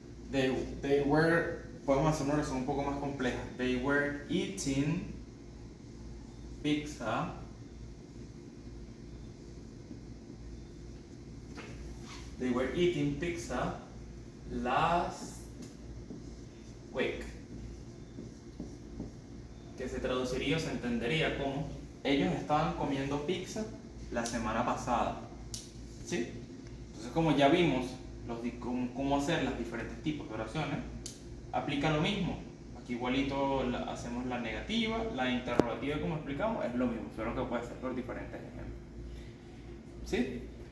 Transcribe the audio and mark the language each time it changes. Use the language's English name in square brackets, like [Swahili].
[English] They were, [Spanish] podemos hacer una oración un poco más compleja. [English] They were eating pizza They were eating pizza last week. [Spanish] Que se traduciría o se entendería como ellos estaban comiendo pizza la semana pasada. ¿Sí? Entonces, como ya vimos cómo hacer los diferentes tipos de oraciones, aplica lo mismo. Aquí igualito hacemos la negativa, la interrogativa, como explicamos, es lo mismo, solo que puede ser por diferentes ejemplos. ¿Sí?